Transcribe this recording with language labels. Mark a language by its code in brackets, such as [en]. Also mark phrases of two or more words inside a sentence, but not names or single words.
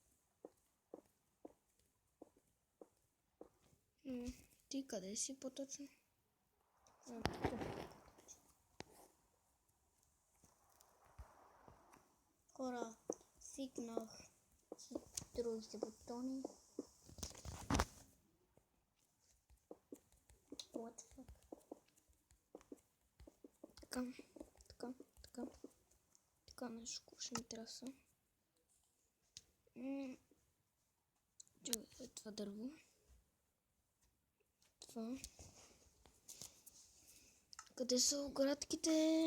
[bg] Ти къде си по-точно? Хора, свикнах с другите бутони. [en] What the fuck? [bg] Така нещо ще ми трябва. Това дърво. Това. Къде са оградките?